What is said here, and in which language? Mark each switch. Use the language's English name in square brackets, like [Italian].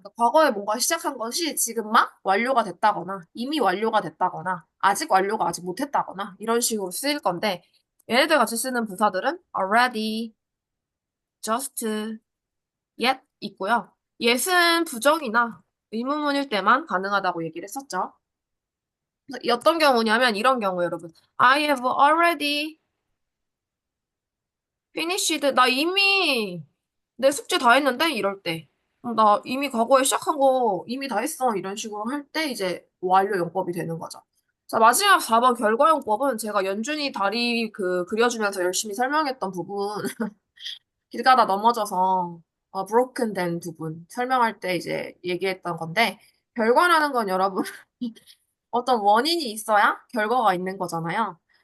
[Korean] 그러니까 과거에 뭔가 시작한 것이 지금 막 완료가 됐다거나 이미 완료가 됐다거나 아직 완료가 아직 못했다거나 이런 식으로 쓰일 건데 얘네들 같이 쓰는 부사들은 already, just, yet 있고요. yet은 부정이나 의문문일 때만 가능하다고 얘기를 했었죠. 그래서 어떤 경우냐면 이런 경우 여러분. [English] I have already finished. [Korean] 나 이미 내 숙제 다 했는데 이럴 때. 나 이미 과거에 시작한 거 이미 다 했어. 이런 식으로 할 때 이제 완료 용법이 되는 거죠. 자, 마지막 4번 결과용법은 제가 연준이 다리 그려주면서 열심히 설명했던 부분 길 가다 넘어져서 broken 된 부분 설명할 때 이제 얘기했던 건데 결과라는 건 여러분 어떤 원인이 있어야 결과가 있는 거잖아요.